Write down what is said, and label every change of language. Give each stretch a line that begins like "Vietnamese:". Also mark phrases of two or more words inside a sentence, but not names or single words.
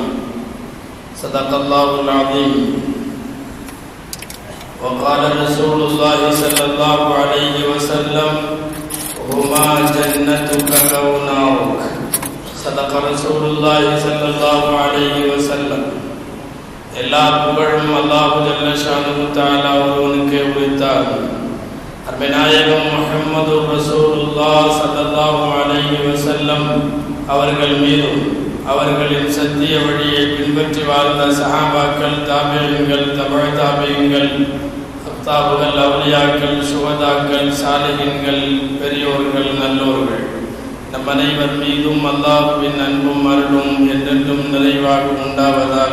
Arabic: صدق الله العظيم. و قال رسول الله صلى الله عليه وسلم هما جنتك و نارك. صدق رسول الله صلى الله عليه وسلم.
Tamil: எல்லா புகழும்
Arabic: الله جل شأنه تعالى
Tamil: ஒருவனுக்கே உரித்தாகும். அருமைநாயகம்
Arabic: محمد رسول الله صلى الله عليه وسلم
Tamil: அவர்கள் மீதும் அவர்களின் சத்திய வழியை பின்பற்றி வாழ்ந்த சஹாபாக்கள், தாபிஈன்கள், தபஅ தாபிஈன்கள், அக்தாபுகள், அவுலியாக்கள், சுஹதாக்கள், சாலிஹீன்கள், பெரியோர்கள், நல்லோர்கள் நம் அனைவர் மீதும் அல்லாஹ்வின் அன்பும் அருளும் என்றென்றும் நிறைவாக உண்டாவதாக.